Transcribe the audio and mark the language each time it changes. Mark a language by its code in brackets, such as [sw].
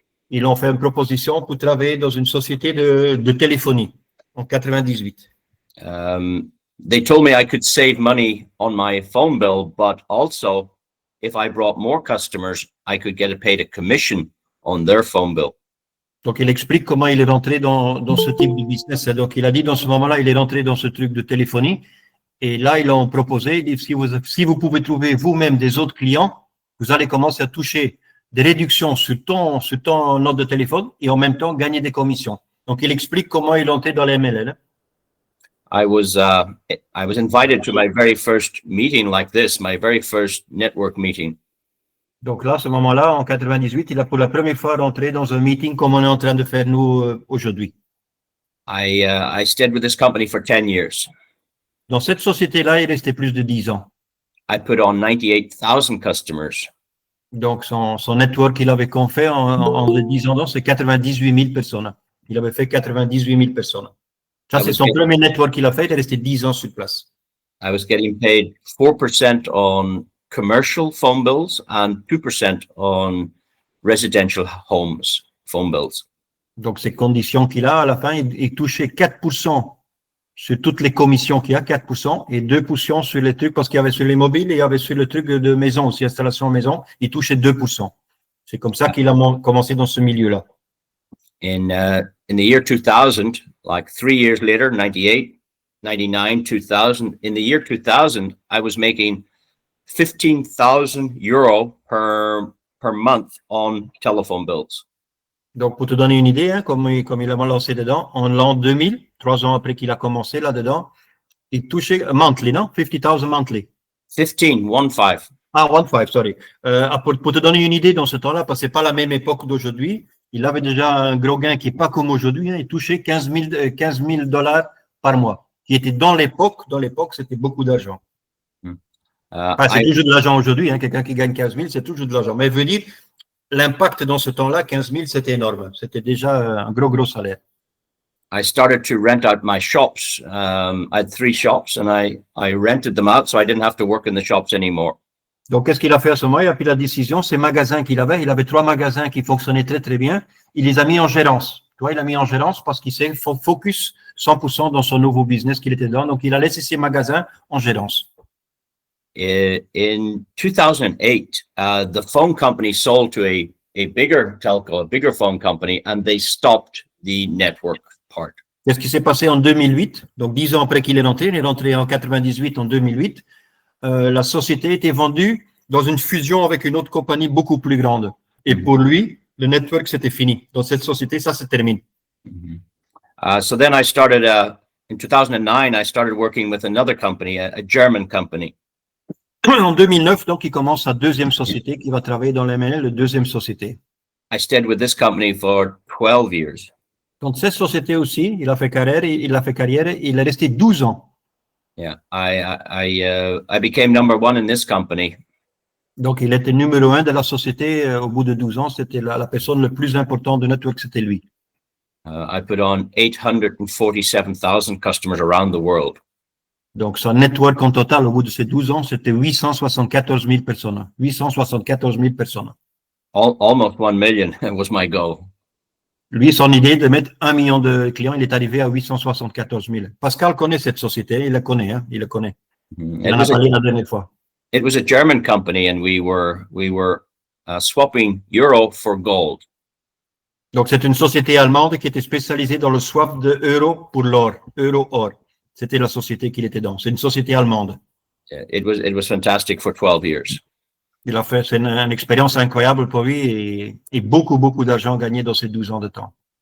[fr] Ils ont fait une proposition pour travailler dans une société de téléphonie en 98. [en] They told me I could save money on my phone bill, but also if I brought more customers, I could get paid a commission on their phone bill. [fr] Donc, il explique comment il est rentré dans ce type de business. Donc, il a dit dans ce moment-là, il est rentré dans ce truc de téléphonie. Et là, ils l'ont proposé. Il dit, si vous pouvez trouver vous-même des autres clients, vous allez commencer à toucher des réductions sur ton note de téléphone et en même temps gagner des commissions. Donc, il explique comment il est entré dans les MLM. [en] I was invited to my very first meeting like this, my very first network meeting. [fr] Donc là, à ce moment-là, en 98, il a pour la première fois rentré dans un meeting comme on est en train de faire nous aujourd'hui. [en] I stayed with this company for 10 years. [fr] Dans cette société-là, il restait plus de 10 ans. [en] I put on 98,000 customers. [fr] Donc, son network qu'il avait fait en 10 ans, c'est 98 000 personnes. Il avait fait 98 000 personnes. Ça, c'est son premier network qu'il a fait. Il est resté 10 ans sur place. [en] I was getting paid 4% on commercial phone bills and 2% on residential homes phone bills. [fr] Donc, ces conditions qu'il a, à la fin, il touchait 4% sur toutes les commissions qu'il y a, 4%, et 2% sur les trucs, parce qu'il y avait sur les mobiles et il y avait sur le truc de maison aussi, installation maison, il touchait 2%. C'est comme ça qu'il a commencé dans ce milieu-là. [en] In the year 2000, like 3 years later, 98, 99, 2000, in the year 2000, I was making 15,000 euro per month on telephone bills. [fr] Donc, pour te donner une idée, hein, comme il a lancé dedans, en l'an 2000, 3 ans après qu'il a commencé là-dedans, il touchait monthly, non? [en] 50,000 monthly. 15. Ah, 15, sorry. [fr] Pour te donner une idée dans ce temps-là, parce que c'est pas la même époque d'aujourd'hui, il avait déjà un gros gain qui est pas comme aujourd'hui, hein, il touchait 15 000 dollars par mois, qui était dans l'époque, c'était beaucoup d'argent. C'est toujours de l'argent aujourd'hui, hein, quelqu'un qui gagne 15 000, c'est toujours de l'argent. Mais veut dire, l'impact dans ce temps-là, 15 000, c'était énorme. C'était déjà un gros salaire. [en] I started to rent out my shops. I had 3 shops and I rented them out so I didn't have to work in the shops anymore. [fr] Donc, qu'est-ce qu'il a fait à ce moment? Il a pris la décision, ces magasins qu'il avait, il avait 3 magasins qui fonctionnaient très, très bien. Il les a mis en gérance. Toi, il a mis en gérance parce qu'il s'est focus 100% dans son nouveau business qu'il était dans. Donc, il a laissé ses magasins en gérance. [en] In 2008, the phone company sold to a bigger telco, a bigger phone company, and they stopped the network part. [fr] Qu'est-ce qui s'est passé en 2008? Donc, 10 ans après qu'il est rentré, il est rentré en 98, en 2008. La société était vendue dans une fusion avec une autre compagnie beaucoup plus grande. Et pour lui, le network, c'était fini. Dans cette société, ça se termine. [en] So then I started, in 2009, I started working with another company, a German company. [fr] En 2009, donc, il commence sa deuxième société qui va travailler dans l'ML, la deuxième société. [en] I stayed with this company for 12 years. [fr] Dans cette société aussi, il a fait carrière, il est resté 12 ans. [en] Yeah, I became number one in this company. [fr] Donc, il était numéro 1 de la société au bout de 12 ans. C'était la personne le plus importante de Network, c'était lui. [en] I put on 847,000 customers around the world. [fr] Donc, son network en total, au bout de ces 12 ans, c'était 874 000 personnes. 874 000 personnes. [en] Almost 1 million was my goal. [fr] Lui, son idée de mettre 1 million de clients, il est arrivé à 874 000. Pascal connaît cette société, il la connaît, hein, il la connaît. Il en a parlé la dernière fois. [en] It was a German company, and we were swapping euro for gold. [fr] Donc, c'est une société allemande qui était spécialisée dans le swap de euro pour l'or, euro-or. C'était la société qu'il était dans. C'est une société allemande. [en] It was fantastic for 12 years. [fr] Il a fait, c'est une expérience incroyable pour lui et beaucoup d'argent gagné dans ces 12 ans de temps.